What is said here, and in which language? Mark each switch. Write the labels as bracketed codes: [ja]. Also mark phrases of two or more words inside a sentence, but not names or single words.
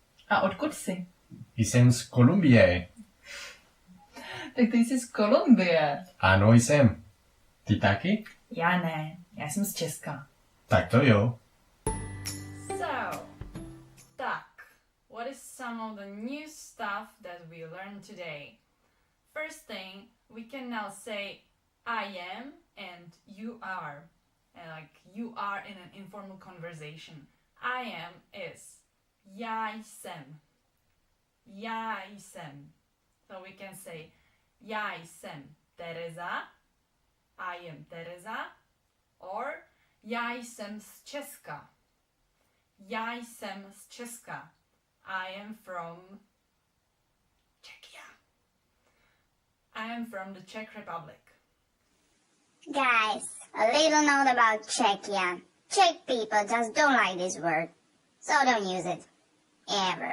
[cs] A odkud jsi? Jsem z Kolumbie. Tak ty jsi z Kolumbie. Ano, jsem. Ty taky? Já ne, já jsem z Česka. Tak to jo. [en] So, tak, what is some of the new stuff that we learned today? First thing, we can now say I am and you are. And like you are in an informal conversation. I am is [cs] já jsem. Já jsem. [en] So we can say [cs] já jsem Tereza. [en] I am Tereza. Or [cs] já jsem z Česka. Já jsem z Česka. [en] I am from Czechia. I am from the Czech Republic. Guys, a little note about Czechia. Czech people just don't like this word, so don't use it. Ever.